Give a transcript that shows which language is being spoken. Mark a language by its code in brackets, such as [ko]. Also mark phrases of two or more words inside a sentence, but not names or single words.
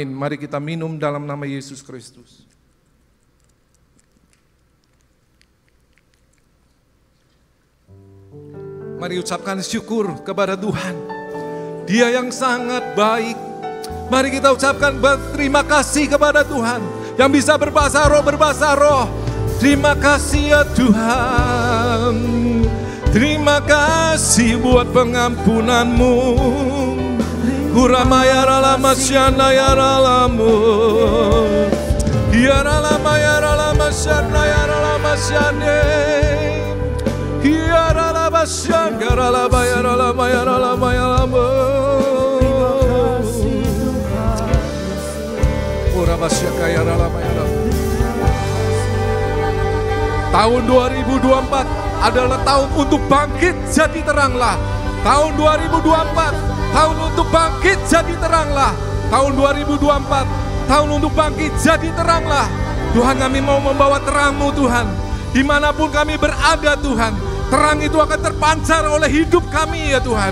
[id] Mari kita minum dalam nama Yesus Kristus. Mari ucapkan syukur kepada Tuhan. Dia yang sangat baik. Mari kita ucapkan berterima kasih kepada Tuhan. Yang bisa berbahasa roh, berbahasa roh. Terima kasih ya Tuhan. Terima kasih buat pengampunanmu. Kuramaya ralama syana ya ralamu. Ya ralama ya ralama syana ya ralama syane. Ya ralama syana ya ralama ya ralama ya ralama ya ralama. Kurama syaka ya ralama ya ralama. Tahun 2024 adalah tahun untuk bangkit jadi teranglah. Tahun 2024 tahun untuk bangkit jadi teranglah. Tahun 2024 tahun untuk bangkit jadi teranglah. Tuhan, kami mau membawa terang-Mu Tuhan. Dimanapun kami berada Tuhan, terang itu akan terpancar oleh hidup kami ya Tuhan.